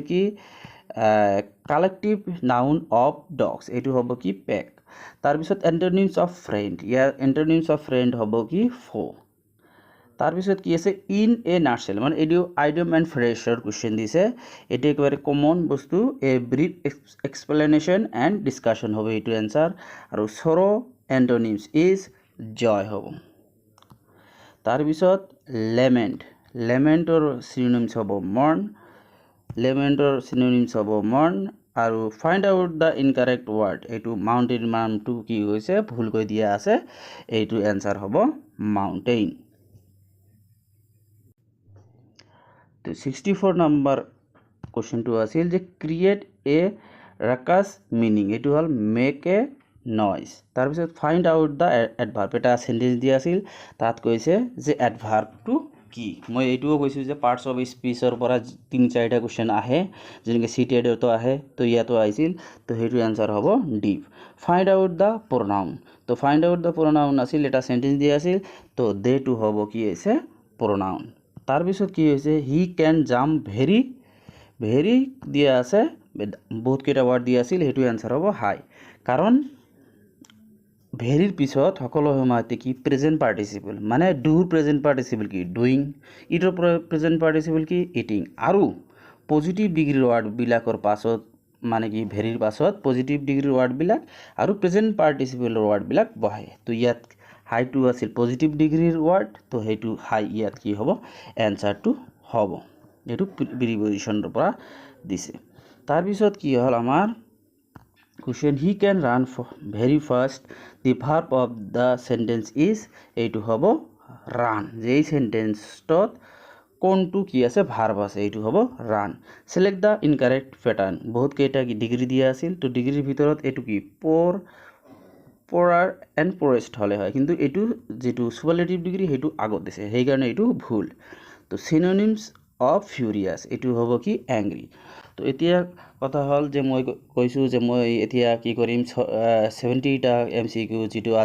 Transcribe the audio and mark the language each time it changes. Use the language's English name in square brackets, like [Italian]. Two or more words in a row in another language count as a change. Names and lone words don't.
[Assamese] কি [English] collective noun of dogs [Assamese] এটো হ'ব কি পেক তাৰ পিছত [English] antonyms of friend [Assamese] ইয়াৰ [English] antonyms of friend [Assamese] হ'ব কি ফো তাৰ পিছত কি আছে [English] in a nutshell [Assamese] মানে এডিও [English] idiom and phrase question [Assamese] দিছে এটো একেবাৰে কমন বস্তু [English] a brief explanation and discussion [Assamese] হবে এটো आंसर আৰু [English] sorrow antonyms is joy [Assamese] হ'ব তাৰ পিছত লেমেন্টৰ সিনোনিমস হ'ব মৰ্ন আৰু [English] find out the incorrect word [Assamese] এটো মাউন্টেন নামটো কি হৈছে ভুল কৈ দিয়া আছে এইটো आंसर হ'ব মাউন্টেন তো 64 নাম্বার কোশ্চেনটো আছিল যে [English] create a ruckus meaning [Assamese] এটো হল [English] make a noise [Assamese] তাৰ পিছত [English] find out the adverb [Assamese] এটা সেন্টেন্স দিয়া আছিল তাত কৈছে যে অ্যাডভার্বটো কি মই এইটোও কৈছো যে [English] parts of speech [Assamese] পৰা 3-4টা কোশ্চেন আহে যেনেকৈ সিটেডতো আহে তো ইয়াতো আহিছিল তো হেতু आंसर হ'ব ডিপ [English] find out the pronoun [Assamese] তো [English] find out the pronoun [Assamese] আছিল এটা সেন্টেন্স দিয়া আছিল তো দে টু হ'ব কি হৈছে প্রোনাউন তাৰ পিছত কি হৈছে [English] he can jump very [Assamese] দিয়া আছে বহুত কেইটা ওয়ার্ড দিয়া আছিল হেতু आंसर হ'ব হাই কাৰণ ভেরিৰ পিছত সকলো সময়তে কি [English] present participle [Assamese] মানে ডুৰ [English] present participle [Assamese] কি ডুইং ইটৰ [English] present participle [Assamese] কি ইটিং আৰু [English] positive degree word [Assamese] বিলাকৰ পাছত মানে কি ভেরিৰ পাছত [English] positive degree word [Assamese] বিলাক আৰু [English] present participle word [Assamese] বিলাক বহে তো ইয়াত হাই টু আছিল [English] positive degree word [Assamese] তো হেতু হাই ইয়াত কি হ'ব आंसर টু হ'ব এটো প্রিপজিশনৰ পৰা দিছে তাৰ পিছত কি হল আমাৰ [English] question he can run very fast the verb of the sentence is [Assamese] এইটো হ'ব run যেই সেন্টেন্সত কোনটো কি আছে ভার্ব আছে এইটো হ'ব [English] run select the incorrect pattern [Assamese] বহুত কেইটা ডিগ্ৰী দিয়া আছিল তো ডিগ্ৰীৰ ভিতৰত এইটো কি পৰাৰ এন্ড পৰেষ্ট হলে হয় কিন্তু এইটো যেটো [English] superlative degree [Assamese] হেতু আগত দিছে সেই কাৰণে এইটো ভুল তো [English] synonyms of furious [Assamese] এইটো হ'ব কি অ্যাংরি তো এতিয়া কথা হল যে মই কৈছো যে মই এতিয়া কি কৰিম 70টা এমসিকিউ যেটো আজি